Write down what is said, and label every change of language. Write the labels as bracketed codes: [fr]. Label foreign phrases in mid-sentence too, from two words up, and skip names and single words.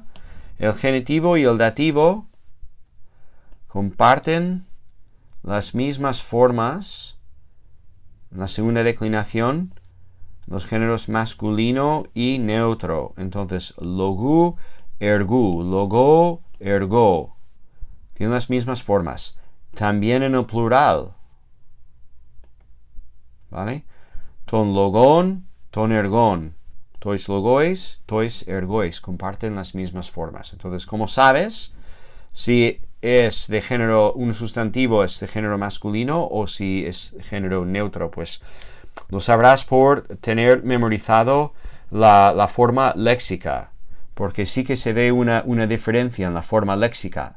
[es] El genitivo y el dativo comparten las mismas formas en la segunda declinación, los géneros masculino y neutro. [el] Entonces, λόγου, ἔργου, λόγῳ, ἔργῳ. [es] Tienen las mismas formas. También en el plural. ¿vale? [el] τῶν λόγων, τῶν ἔργων. τοῖς λόγοις, τοῖς ἔργοις. [es] Comparten las mismas formas. Entonces, como sabes, si es de género, un sustantivo es de género masculino o si es género neutro, pues lo sabrás por tener memorizado la forma léxica, porque sí que se ve una diferencia en la forma léxica.